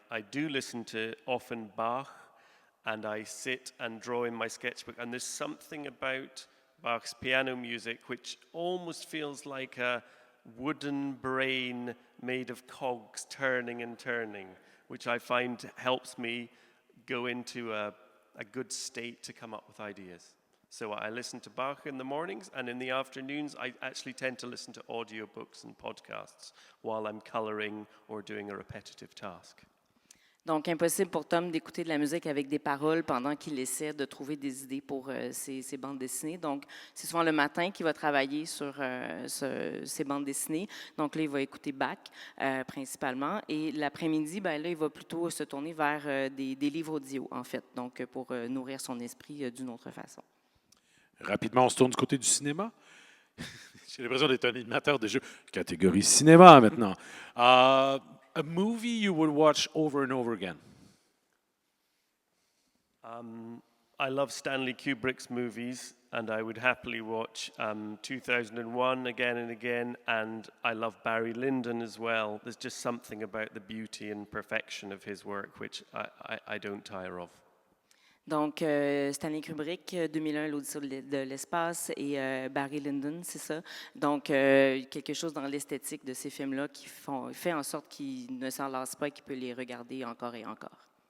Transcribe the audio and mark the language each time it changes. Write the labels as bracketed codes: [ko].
[en] do listen to often Bach, and I sit and draw in my sketchbook, and there's something about Bach's piano music which almost feels like a wooden brain made of cogs turning and turning, which I find helps me go into a good state to come up with ideas. So I listen to Bach in the mornings, and in the afternoons I actually tend to listen to audiobooks and podcasts while I'm coloring or doing a repetitive task. [fr] Donc, impossible pour Tom d'écouter de la musique avec des paroles pendant qu'il essaie de trouver des idées pour ses bandes dessinées. Donc, c'est souvent le matin qu'il va travailler sur ses bandes dessinées. Donc, là, il va écouter Bach principalement. Et l'après-midi, là, il va plutôt se tourner vers des livres audio, en fait, donc pour nourrir son esprit d'une autre façon. Rapidement, on se tourne du côté du cinéma. J'ai l'impression d'être un animateur de jeux. Catégorie cinéma maintenant. [en] A movie you would watch over and over again. I love Stanley Kubrick's movies, and I would happily watch 2001 again and again, and I love Barry Lyndon as well. There's just something about the beauty and perfection of his work which I don't tire of. [fr] Donc, Stanley Kubrick, 2001, l'Odyssée de l'espace, et Barry Lyndon, c'est ça. Donc, quelque chose dans l'esthétique de ces films-là qui fait en sorte qu'il ne s'en lasse pas et qu'il peut les regarder encore et encore.